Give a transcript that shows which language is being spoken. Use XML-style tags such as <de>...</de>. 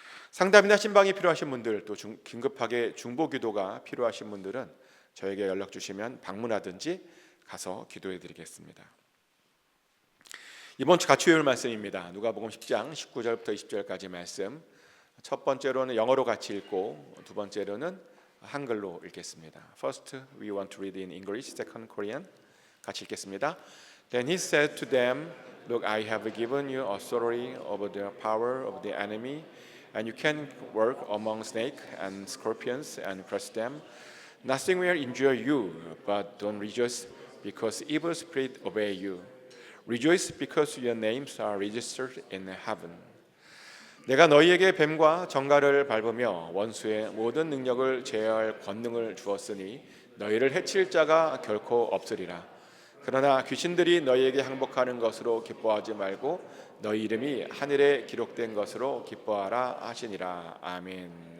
<ko>상담이나 신방이 필요하신 분들, 또 긴급하게 중보기도가 필요하신 분들은 저에게 연락 주시면 방문하든지 가서 기도해 드리겠습니다. 이번 주 같이 외울 말씀입니다. 누가복음 10장 19절부터 20절까지 말씀. 첫 번째로는 영어로 같이 읽고 두 번째로는 한글로 읽겠습니다.</ko> <en>First, we want to read in English. Second, Korean.</en> <ko>같이 읽겠습니다.</ko> <en>Then he said to them, Look, I have given you authority over the power of the enemy, and you can work among snakes and scorpions and crush them. Nothing will injure you, but don't rejoice because evil spirits obey you. Rejoice because your names are registered in heaven.</en> <ko>내가 너희에게 뱀과 정갈을 밟으며 원수의 모든 능력을 제어할 권능을 주었으니 너희를 해칠 자가 결코 없으리라. 그러나 귀신들이 너희에게 항복하는 것으로 기뻐하지 말고 너희 이름이 하늘에 기록된 것으로 기뻐하라 하시니라. 아멘.</ko>